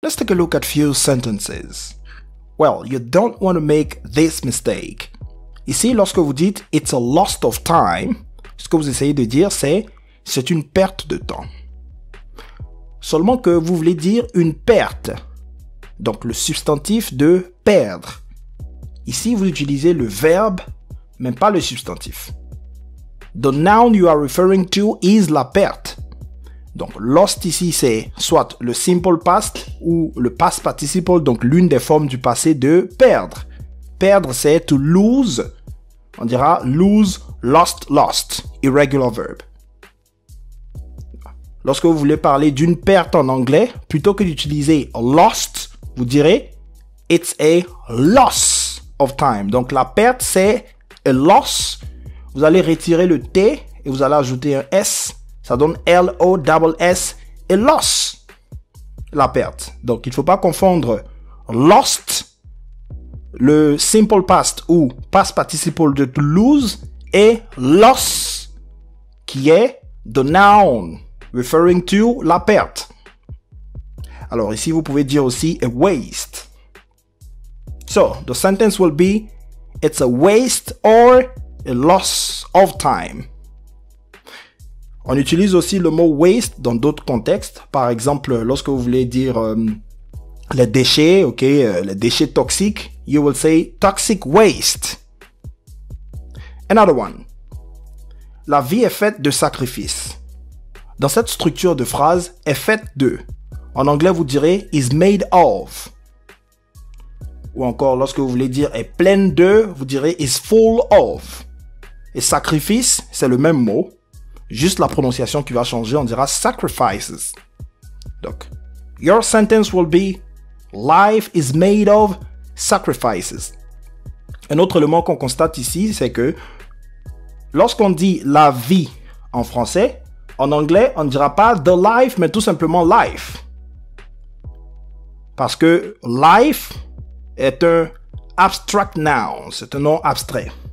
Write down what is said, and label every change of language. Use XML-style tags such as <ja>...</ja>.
<en>Let's take a look at few sentences. Well, you don't want to make this mistake.</en> <fr>Ici, lorsque vous dites «</fr> <en>it's a loss of time</en> <fr>», ce que vous essayez de dire, c'est une perte de temps. Seulement que vous voulez dire une perte. Donc, le substantif de « perdre ». Ici, vous utilisez le verbe, mais pas le substantif.</fr> <en>The noun you are referring to is</en> <fr>la perte. Donc, lost ici, c'est soit le simple past ou le past participle, donc l'une des formes du passé de perdre. Perdre, c'est</fr> <en>to lose.</en> <fr>On dira</fr> <en>lose, lost, lost. Irregular verb.</en> <fr>Lorsque vous voulez parler d'une perte en anglais, plutôt que d'utiliser lost, vous direz</fr> <en>it's a loss of time.</en> <fr>Donc, la perte, c'est</fr> <en>a loss.</en> <fr>Vous allez retirer le T et vous allez ajouter un S. Ça donne L-O-S-S et loss. La perte. Donc, il ne faut pas confondre lost, le simple past ou past participle de to lose, et loss, qui est</fr> <en>the noun, referring to</en> <fr>la perte. Alors, ici, vous pouvez dire aussi</fr> <en>a waste. So, the sentence will be, it's a waste or a loss of time.</en> <fr>On utilise aussi le mot waste dans d'autres contextes. Par exemple, lorsque vous voulez dire les déchets, les déchets toxiques,</fr> <en>you will say toxic waste. Another one.</en> <fr>La vie est faite de sacrifices. Dans cette structure de phrase, est faite de. En anglais, vous direz</fr> <en>is made of.</en> <fr>Ou encore, lorsque vous voulez dire est pleine de, vous direz</fr> <en>is full of.</en> <fr>Et sacrifice, c'est le même mot. Juste la prononciation qui va changer, on dira sacrifices.</fr> <en>Donc, your sentence will be life is made of sacrifices.</en> <fr>Un autre élément qu'on constate ici, c'est que lorsqu'on dit la vie en français, en anglais, on ne dira pas</fr> <en>the life,</en> <fr>mais tout simplement life. Parce que life est un</fr> <en>abstract noun,</en> <fr>c'est un nom abstrait.</fr>